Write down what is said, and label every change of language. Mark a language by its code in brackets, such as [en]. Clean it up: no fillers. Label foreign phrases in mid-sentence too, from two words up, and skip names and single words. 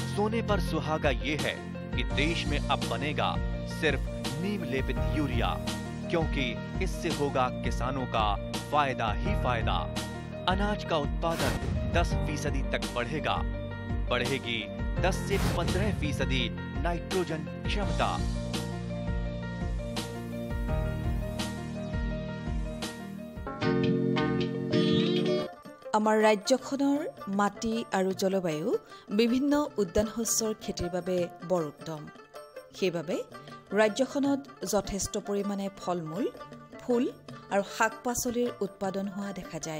[hi] सोने पर सुहागा ये है कि देश में अब बनेगा सिर्फ नीम लेपित यूरिया, क्योंकि इससे होगा किसानों का फायदा ही फायदा। अनाज का उत्पादन 10% तक बढ़ेगा। बढ़ेगी 10 से 15% नाइट्रोजन क्षमता। [as] আমাৰ ৰাজ্যখনৰ মাটি আৰু জলবায়ু বিভিন্ন উদ্যান শস্যৰ খেতিৰ বাবে বৰ উত্তম। সেইবাবে ৰাজ্যখনত যথেষ্ট পৰিমাণে ফল-মূল, ফুল আৰু শাক-পাচলিৰ উৎপাদন হোৱা দেখা যায়।